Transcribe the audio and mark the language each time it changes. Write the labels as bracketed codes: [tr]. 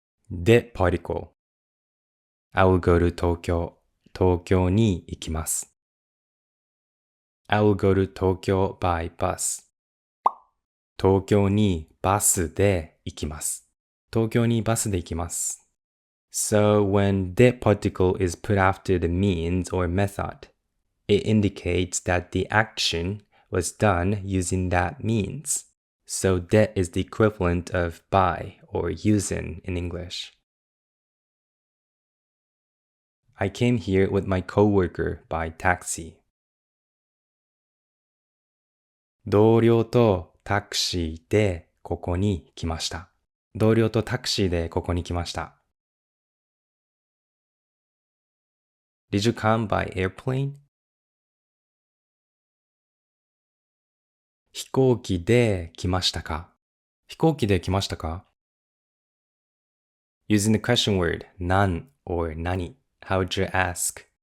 [en] で particle. I will go to 東京。 [ja] 東京に行きます。 [en] I will go to 東京 by bus. [ja] 東京にバスで行きます。東京にバスで行きます。 [en] So when the particle is put after the means or method, it indicates that the action was done using that means. So that is the equivalent of by or using in English. I came here with my coworker by taxi. [ja] 同僚とタクシーでここに来ました。同僚とタクシーでここに来ました。 [en] Did you come by airplane? [ja] 飛行機で来ましたか？飛行機で来ましたか？ [en] Using the question word 何 or 何 how would you ask?